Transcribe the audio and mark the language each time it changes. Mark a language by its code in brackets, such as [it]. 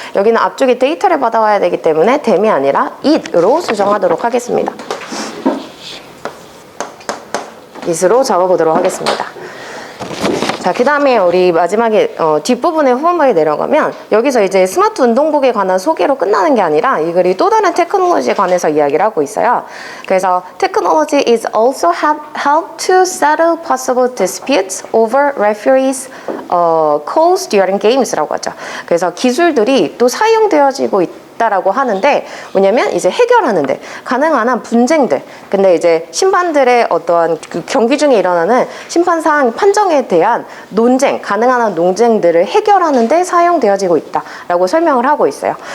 [ko] 여기는 앞쪽에 데이터를 받아와야 되기 때문에 댐이 아니라 it으로 수정하도록 하겠습니다. it으로 잡아보도록 하겠습니다. 자, 그 다음에 우리 마지막에 뒷부분에 후반부에 내려가면 여기서 이제 스마트 운동복에 관한 소개로 끝나는 게 아니라 이 글이 또 다른 테크놀로지에 관해서 이야기를 하고 있어요. 그래서 [en] technology is also help to settle possible disputes over referees calls during games [ko] 라고 하죠. 그래서 기술들이 또 사용되어지고 있다라고 하는데, 뭐냐면 이제 해결하는데 가능한 한 분쟁들, 근데 이제 심판들의 어떠한 그 경기 중에 일어나는 심판사항 판정에 대한 논쟁, 가능한 한 논쟁들을 해결하는데 사용되어지고 있다라고 설명을 하고 있어요.